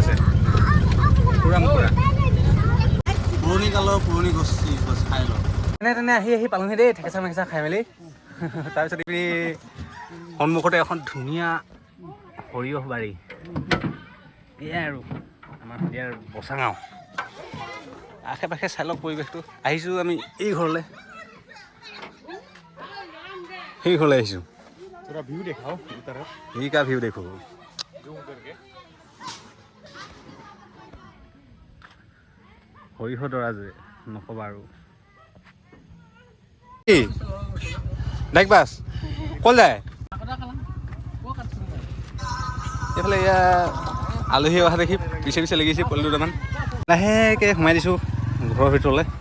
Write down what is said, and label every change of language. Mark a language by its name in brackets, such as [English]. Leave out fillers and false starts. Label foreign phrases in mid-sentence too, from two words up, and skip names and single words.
[Assamese] আছে পুৰা মুকুৰা পুৰণি কালৰ পুৰণি গোষ্ঠী চাই লওক তেনে তেনে আহি আহি পালোহি দেই ঠেকেচা মেকেচা খাই মেলি তাৰপিছত এই সন্মুখতে এখন ধুনীয়া সৰিয়হ বাৰী এয়াই আৰু আমাৰ ইয়াৰ বচাগাঁও আশে পাশে চাই লওক পৰিৱেশটো আহিছোঁ আমি এই ঘৰলৈ সেই ঘৰলৈ আহিছোঁ [Hindi] थोड़ा व्यू दिखाओ इधर ए का व्यू देखो जूम करके [Assamese] সৰিয়হ দৰা যে নক'বা আৰু কি ডাইক বাছ ক'ল যায় এইফালে এয়া আলহী অহা দেখি পিছে পিছে লাগিছে পোৱালি দুটামান লাহেকৈ সোমাই দিছোঁ ঘৰৰ ভিতৰলৈ